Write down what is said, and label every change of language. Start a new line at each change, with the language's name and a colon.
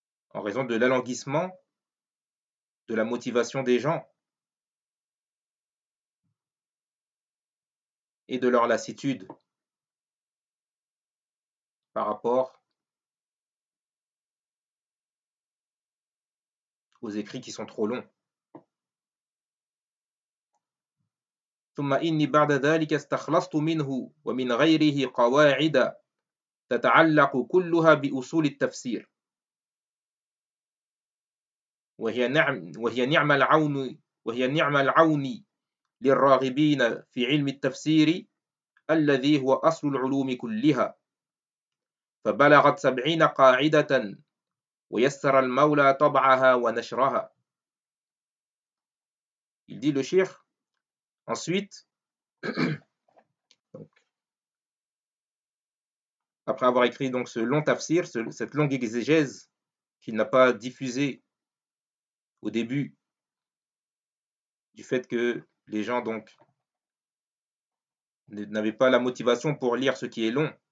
French: en raison de l'alanguissement de la motivation des gens et de leur lassitude par rapport aux écrits qui sont trop longs.
Arabic: ثم إني بعد ذلك استخلصت منه ومن غيره قواعد تتعلق كلها بأصول التفسير وهي نعم العون للراغبين في علم التفسير الذي هو أصل العلوم كلها. فبلغت 70 قاعدة ويسر المولى طبعها ونشرها.
French: Il dit le cheikh ensuite, donc, après avoir écrit donc ce long tafsir, cette longue exégèse qu'il n'a pas diffusée au début, du fait que les gens donc n'avaient pas la motivation pour lire ce qui est long,